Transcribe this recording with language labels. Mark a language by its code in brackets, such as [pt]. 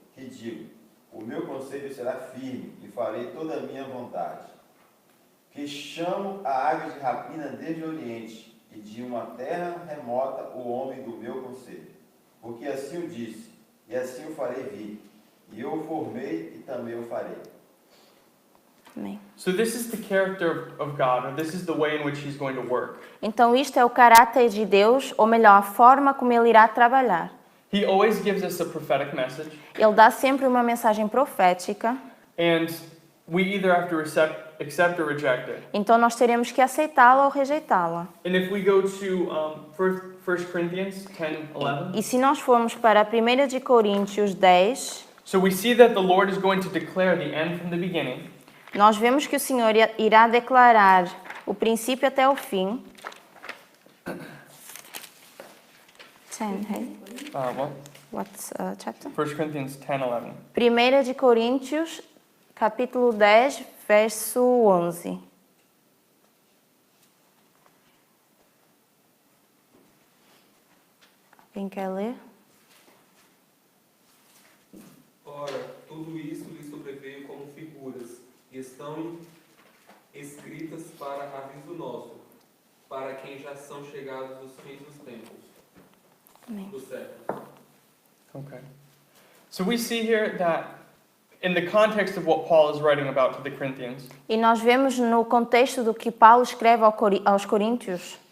[pt] Que digo, o meu conselho será firme, e farei toda a minha vontade. Que chamo a águia de rapina desde o Oriente, e de uma terra remota o homem do meu conselho. Porque assim o disse, e assim o farei vir. E eu o formei, e também o farei. Amém. [en] So this is the character of God, or this is the way in which He's going to work. [pt] Então isto é o caráter de Deus, ou melhor, a forma como Ele irá trabalhar. [en] He always gives us a prophetic message, [pt] Ele dá sempre uma mensagem profética, [en] and we either have to accept or reject it. [pt] então nós teremos que aceitá-la ou rejeitá-la. [en] And if we go to 1 Corinthians 10:11, [pt] E se nós formos para 1 de Coríntios 10, [en] so we see that the Lord is going to declare the end from the beginning, [pt] nós vemos que o Senhor irá declarar o princípio até o fim. [en] 10, hey? What's chapter? 1 Corinthians 10:11. [pt] 1 de Coríntios, capítulo 10, verso 11. Quem quer ler? Ora, tudo isso lhe sobreveio como figuras, e estão escritas para aviso nosso, para quem já são chegados os fins dos tempos, Amém. dos séculos. [en] Okay. So we see here that in the context of what Paul is writing about to the Corinthians, [pt] E nós vemos no contexto do que Paulo escreve aos Coríntios,